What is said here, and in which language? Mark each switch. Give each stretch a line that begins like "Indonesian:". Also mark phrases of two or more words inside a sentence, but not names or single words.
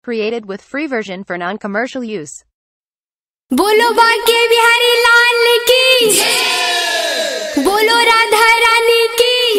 English: Created with free version for non-commercial use.
Hindi: बोलो बांके बिहारी लाल की, बोलो राधा रानी की।